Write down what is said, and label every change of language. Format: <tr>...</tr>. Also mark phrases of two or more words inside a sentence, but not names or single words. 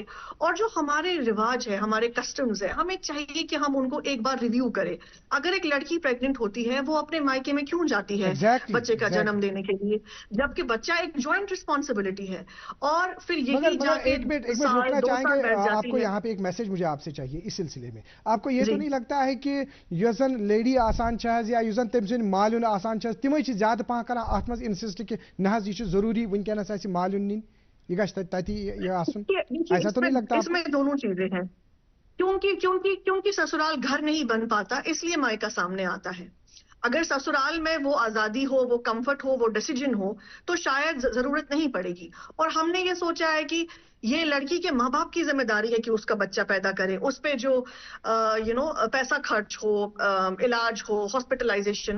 <ur>اور جو ہمارے رواج ہے، ہمارے کسٹمز ہے، ہمیں چاہیے کہ ہم ان کو ایک بار ریویو کریں. اگر ایک لڑکی پریگننٹ ہوتی ہے وہ اپنے مائکے میں کیوں جاتی ہے بچے کا جنم دینے کے لیے، جبکہ بچہ ایک</ur> <en>joint responsibility</en> <ur>ہے. اور پھر یہی جا کے ایک منٹ رکنا چاہیں گے. آپ کو یہاں پہ ایک میسج مجھے آپ سے چاہیے اس سلسلے میں. آپ کو یہ تو نہیں لگتا ہے کہ</ur> <ks>یس زن لیڈی آسان چھز یا یس زن تم سن مالون آسان چھز تمے چھ زیادہ پہن کران اتھ مز انسسٹ کہ نہ حظ یہ ضروری ونکینس آسہِ مالون نین، یہ گژھِ تتی یہ آسن؟</ks> <ur>ایسا تو نہیں لگتا؟ اس میں دونوں چیزیں ہیں. کیونکہ سسرال گھر نہیں بن پاتا اس لیے مائکا سامنے آتا ہے. اگر سسرال میں وہ آزادی ہو، وہ کمفرٹ ہو، وہ ڈیسیجن ہو تو شاید ضرورت نہیں پڑے گی. اور ہم نے یہ سوچا ہے کہ یہ لڑکی کے ماں باپ کی ذمہ داری ہے کہ اس کا بچہ پیدا کرے، اس پہ جو پیسہ خرچ ہو، علاج ہو، ہاسپٹلائزیشن ہو.</ur>